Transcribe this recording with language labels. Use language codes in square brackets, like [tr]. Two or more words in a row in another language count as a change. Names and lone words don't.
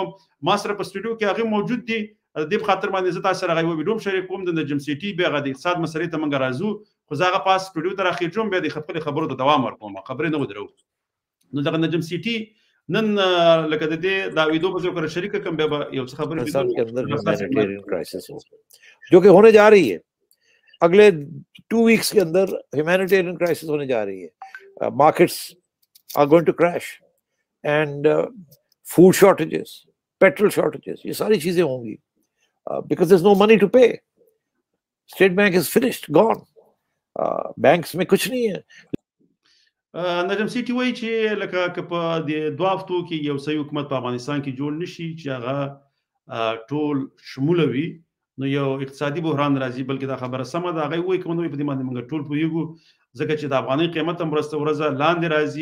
[ps] ما سره په سټوډیو کې هغې موجود دي، د دې په خاطر باندې زه تاسو سره هغه یوه ویډیو هم شریک کوم. د نجم سیټي بیا هغه د اقتصاد مسلې ته موږ راځو، خو زه هغه پاس سټوډیو ته راخېږم، بیا د خپلې خبرو ته دوام ورکوم، خبرې نه ودرو. نو دغه نجم سیټي نن لکه د دې دا ویډیو به زه ورسره شریکه کړم، بیا به یو څه خبرې [ur] جو کہ ہونے جا رہی ہے اگلے 2 वीक्स کے اندر [en] humanitarian crisis [ur] ہونے جا رہی ہے. [en] markets are going to crash and food shortages, petrol shortages, [ur] یہ ساری چیزیں ہوں گی [en] because there's no money to pay. State Bank is finished, gone. [ur] Banks میں کچھ نہیں ہے. [ps] نجم سیټي وایي چې لکه که په د 2 هفتو کې یو صحیح حکومت په افغانستان کې جوړ نشي چې هغه ټول شموله وي، نو یو اقتصادي بحران راځي. بلکې دا خبره سمه ده، هغه وایي که نو په دې باندې موږ ټول پوهېږو، ځکه چې د افغانۍ قیمت هم ورځ تر ورځه لاندې راځي.